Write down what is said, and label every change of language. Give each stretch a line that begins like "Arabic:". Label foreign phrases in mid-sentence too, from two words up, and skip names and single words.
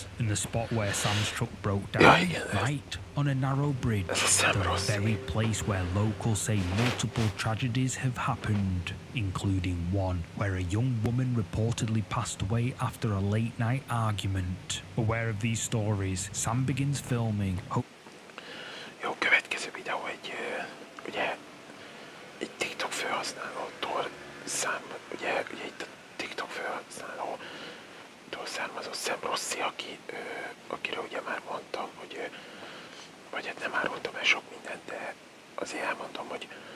English: In the spot where Sam's truck broke down, right on a narrow bridge, the very place where locals say multiple tragedies have happened, including one where a young woman reportedly passed away after a late night argument. Aware of these stories, Sam begins filming.
Hungarian: Jó, következő videó egy TikTok felhasználótól ugye itt a TikTok felhasználótól származó Sam Rossi, akiről ugye már mondtam, hogy vagy hát nem árultam el sok mindent, de azért elmondom, hogy